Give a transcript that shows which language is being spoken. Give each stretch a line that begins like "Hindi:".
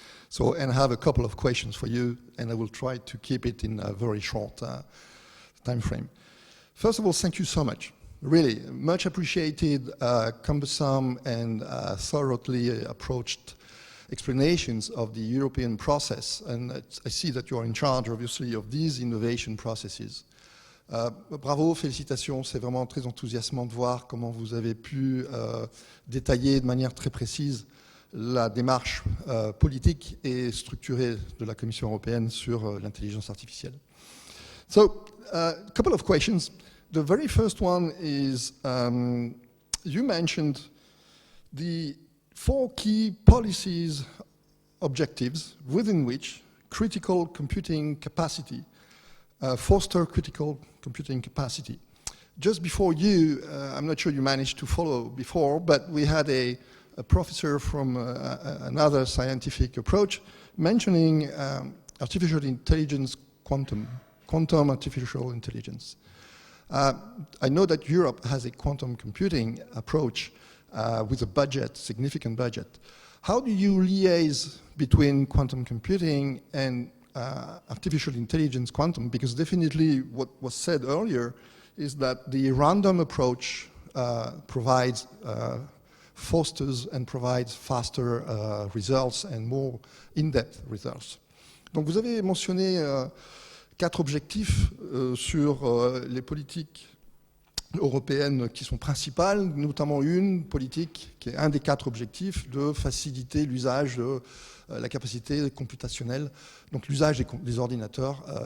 English: So, and I have a couple of questions for you, and I will try to keep it in a very short time frame. First of all, thank you so much. Really, much appreciated, cumbersome and thoroughly approached explanations of the European process. And I see that you are in charge, obviously, of these innovation processes.
French: Bravo, félicitations, c'est vraiment très enthousiasmant de voir comment vous avez pu détailler de manière très précise la démarche politique et structurée de la Commission européenne sur l'intelligence artificielle.
English: So, a couple of questions. The very first one is, you mentioned the 4 key policies objectives within which critical computing capacity, foster critical computing capacity. Just before you, I'm not sure you managed to follow before, but we had a professor from another scientific approach mentioning artificial intelligence, quantum artificial intelligence. I know that Europe has a quantum computing approach with a budget, significant budget. How do you liaise between quantum computing and artificial intelligence quantum? Because definitely what was said earlier is that the random approach provides, fosters and provides faster results and more in-depth results.
French: Donc vous avez mentionné 4 objectifs sur les politiques européennes qui sont principales, notamment une politique qui est un des 4 objectifs de faciliter l'usage de la capacité computationnelle, donc l'usage des ordinateurs.